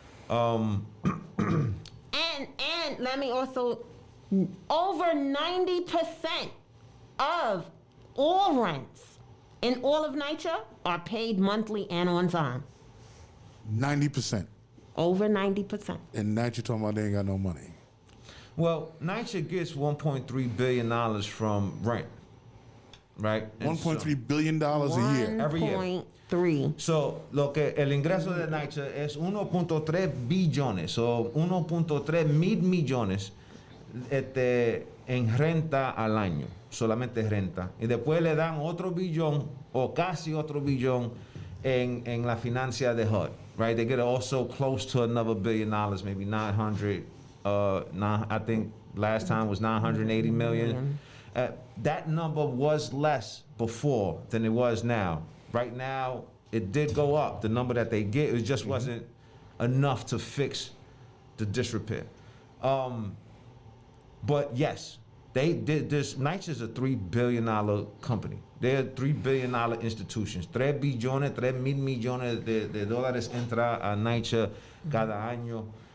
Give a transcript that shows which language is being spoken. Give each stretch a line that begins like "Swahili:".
English: And let me also, over 90% of all rents in all of NYCHA are paid monthly and on time. 90%. Over 90%. And now you're talking about they ain't got no money. well, NYCHA gets $1.3 billion from rent, right? And $1.3 billion a year. Every year. 1.3.
Spanish: So, el ingreso de NYCHA es 1.3 billones, so 1.3 mil millones en renta al año, solamente renta. Y después le dan otro billón o casi otro billón en la financia de HUD, right?
English: They get also close to another $1 billion, maybe 900, I think last time was 980 million. That number was less before than it was now. Right now, it did go up. The number that they get, it just wasn't enough to fix the disrepair. But yes, they did this. NYCHA is a $3 billion company. They're a $3 billion institutions.
Spanish: 3 billones, 3 mil millones de dólares entra a NYCHA cada año.